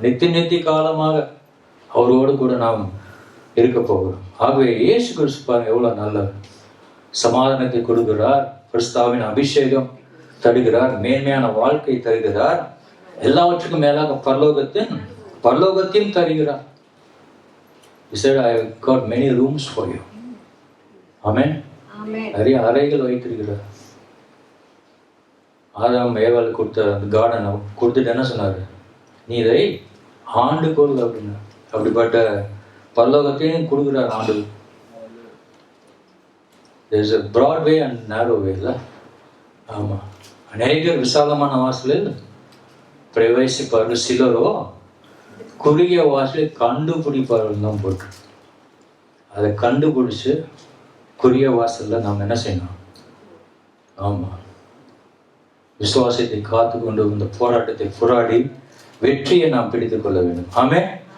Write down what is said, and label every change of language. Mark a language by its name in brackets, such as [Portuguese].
[Tamil] நித்திய காலமாக அவரோடு கூட நாம் இருக்க போகிறோம். ஆகவே இயேசு கிறிஸ்து பாருங்க எவ்வளவு நல்லவர். சமாதானத்தை கொடுக்கிறார், கிறிஸ்தாவின் அபிஷேகம் தருகிறார், மேன்மையான வாழ்க்கை தருகிறார், எல்லாவற்றுக்கும் மேலாக பரலோகத்தையும் தருகிறார். [English] He said, I have got many rooms for you. [Tamil] ஆமென். நிறைய அறைகள் வைத்திருக்கிறார். ஆதாம் ஏவாள் கொடுத்த அந்த கார்டனை கொடுத்துட்டு என்ன சொன்னாரு? நீ இதை ஆண்டு கொள் அப்படின்னா. அப்படிப்பட்ட பரலோகத்தையும் கொடுக்குறார் ஆண்டு. [English] There is a broad way and narrow way [Tamil] இல்ல? ஆமா. அநேகர் விசாலமான வாசலில் பிரவேசிப்பார்கள், சிலரோ குறுகிய வாசலில் கண்டுபிடிப்பார்கள் தான் போட்டு. அதை கண்டுபிடிச்சு குறுகிய வாசல்ல நாம் என்ன செய்யணும்? ஆமா, விசுவாசத்தை காத்து கொண்டு இந்த போராட்டத்தை போராடி வெற்றியை நாம் பிடித்துக் கொள்ள வேண்டும். ஆமென்.